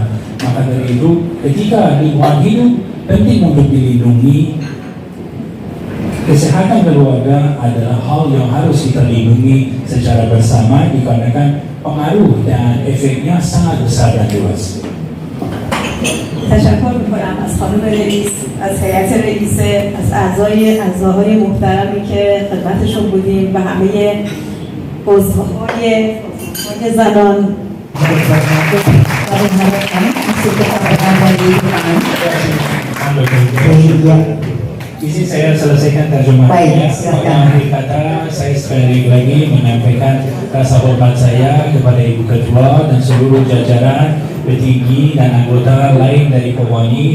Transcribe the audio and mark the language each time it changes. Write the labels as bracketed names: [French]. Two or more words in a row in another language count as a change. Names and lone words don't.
[Indonesian] Maka dari itu ketika lingkungan hidup penting untuk dilindungi, kesehatan keluarga adalah hal yang harus kita lindungi secara bersama dikarenakan pengaruh dan efeknya sangat besar dan luas. [Persian] تشکر میکنم از خانم رئیس، از هیئت رئیسه، از اعضاهای محترمی که خدمتشون بودیم و همه عضوهای زنان. [Indonesian] Izin saya selesaikan terjemahannya. Baik, silakan. Akhir kata, saya sekali lagi menyampaikan rasa hormat saya kepada Ibu Ketua dan seluruh jajaran petinggi dan anggota lain dari Kowani.